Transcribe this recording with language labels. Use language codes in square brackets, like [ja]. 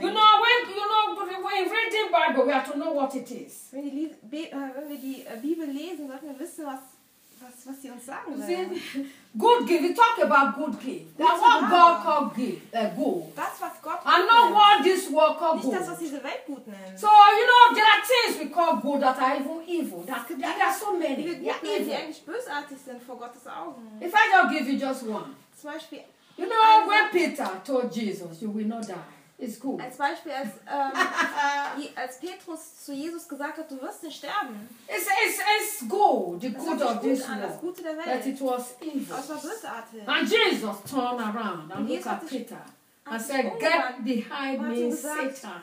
[en] You know, when reading Bible, we have to know what it is. [de] Wenn wir die Bibel lesen, sollten wir wissen, was was sie uns sagen wollen. [en] Good gift, we talk about good gift. That's what God called gift, good. [de] Das, was Gott gut. [en] And not what this world called good. [de] Nicht das, was diese Welt gut nennt. [en] So, you know, there are things we call good that are even evil. There are so many. [de] Die wir gut nennen, die eigentlich bösartig sind vor Gottes Augen. [en] If I don't give you just one. [de] Zum Beispiel. [en] You know, also, when Peter told Jesus, you will not die. It's good. [de] Als Beispiel, als, als Petrus zu Jesus gesagt hat, du wirst nicht sterben. [en] It's good, the good of this world. [de] Das Gute der Welt. [en] That it was evil. [de] Das war bösartig. [en] And Jesus turned around and looked at Peter. And said, get behind me, Satan.